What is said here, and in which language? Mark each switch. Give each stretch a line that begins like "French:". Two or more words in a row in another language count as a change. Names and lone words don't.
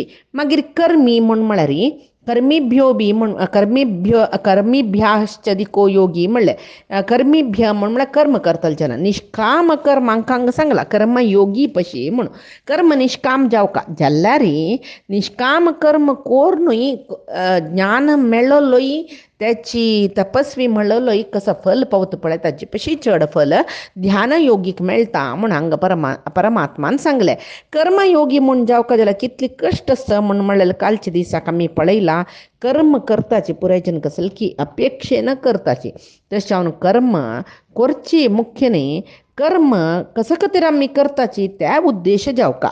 Konkani: मागीर कर्मी म्हळ्यार
Sanskrit: कर्मीभ्यो बी कर्मीभ्याश्चदिको योगी
Konkani: म्हणले कर्मीभ्य म्हळ्यार कर्म करतले जन. निष्काम कर्म हांकां सांगला कर्म योगी पशी म्हणून. कर्म निष्काम जावका जाल्यार निष्काम कर्म कोरूनय ज्ञान मेळ्ळलोय त्याची तपस्वी म्हणलोय कसं फल पावता पळय ताचे पशी चड फल ध्यानयोगीक मेळटा म्हूण हांगा परमात्मान सांगलें. कर्मयोगी म्हूण जावका जाल्यार कितली कश्ट आसता म्हणल्यार कालच्या दिसाक आमी पळयलां. कर्म करताची पुराय जन कसले की अपेक्षेन करताची. तशें जावन कर्म करची मुख्य न्ही, कर्म कशा खातीर आमी करताची त्या उद्देश जावका.